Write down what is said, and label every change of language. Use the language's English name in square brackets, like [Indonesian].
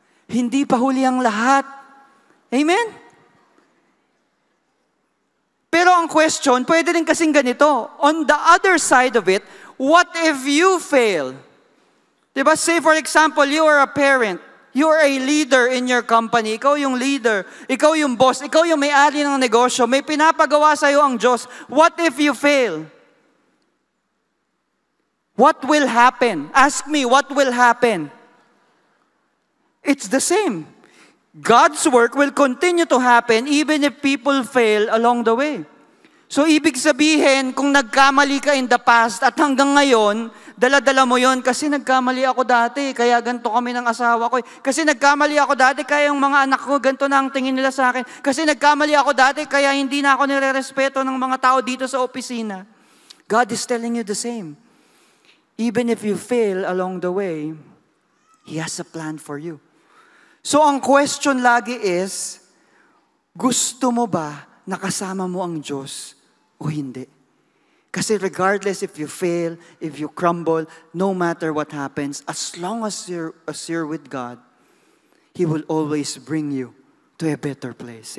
[Filipino] Hindi pa huli ang lahat. Amen? Pero ang question, pwede rin kasing ganito. [English] On the other side of it, what if you fail? [Filipino] Diba? [English] Say for example, you are a parent. You are a leader in your company. [Filipino] Ikaw yung leader. Ikaw yung boss. Ikaw yung may-ari ng negosyo. May pinapagawa sa'yo ang Diyos. [English] What if you fail? What will happen? Ask me, what will happen? It's the same. God's work will continue to happen even if people fail along the way. [Filipino] So, ibig sabihin, kung nagkamali ka [English] in the past [Filipino] at hanggang ngayon, dala-dala mo yon kasi nagkamali ako dati, kaya ganito kami ng asawa ko. Kasi nagkamali ako dati, kaya yung mga anak ko, ganito na ang tingin nila sa akin. Kasi nagkamali ako dati, kaya hindi na ako nire-respeto ng mga tao dito sa opisina. [English] God is telling you the same. Even if you fail along the way, He has a plan for you. [Filipino] So, ang question lagi is, gusto mo ba nakasama mo ang Diyos o hindi? Kasi [English] regardless if you fail, if you crumble, no matter what happens, as long as you're with God, He will always bring you to a better place.